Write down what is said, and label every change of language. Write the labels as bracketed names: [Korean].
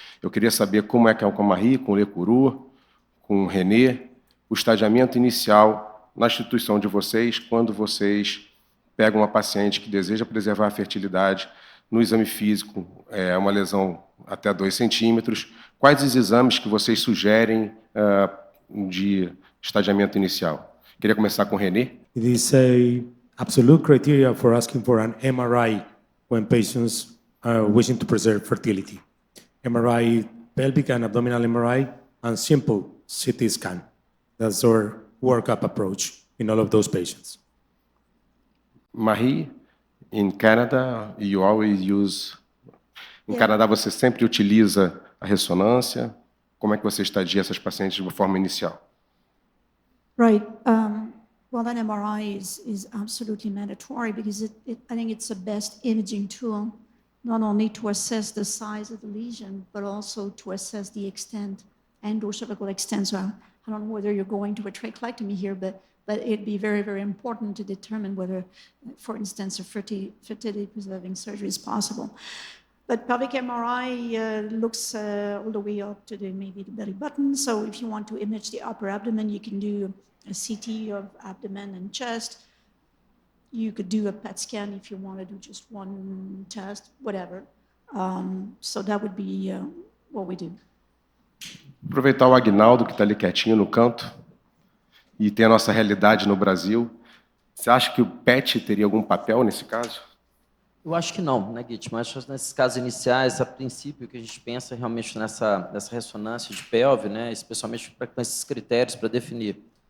[Portuguese] Eu queria saber como é que é com a Marie, com o Lecuru, com o René, o estadiamento inicial na instituição de vocês, quando vocês pegam uma paciente que deseja preservar a fertilidade, no exame físico, é uma lesão até 2 centímetros. Quais os exames que vocês sugerem de estadiamento inicial? Queria começar com o René. [English] It is a absolute criteria for asking for an MRI when patients are wishing to preserve fertility. MRI, pelvic and abdominal MRI, and simple CT scan. That's our workup approach in all of those patients. Marie, in Canada, you always use... [Portuguese] Em Canadá, você sempre utiliza a ressonância? Como é que você estadia essas pacientes de forma inicial? [English] Right. Well, an MRI is absolutely mandatory because I think it's the best imaging tool, not only to assess the size of the lesion, but also to assess the extent, endocervical extent. So I don't know whether you're going to a trachelectomy here, but it'd be very, very important to determine whether, for instance, a fertility-preserving surgery is possible. But pelvic MRI looks all the way up to maybe the belly button. So if you want to image the upper abdomen, you can do a CT of abdomen and chest. You could do a PET scan if you want to do just one test, whatever. So that would be what we do. [Portuguese] Aproveitar o Agnaldo, que está ali quietinho no canto, e tem a nossa realidade no Brasil. Você acha que o PET teria algum papel nesse caso? Eu acho que não, né, Gitman? Acho que nesses casos iniciais, a princípio, o que a gente pensa realmente nessa ressonância de pelve, né, especialmente com esses critérios para definir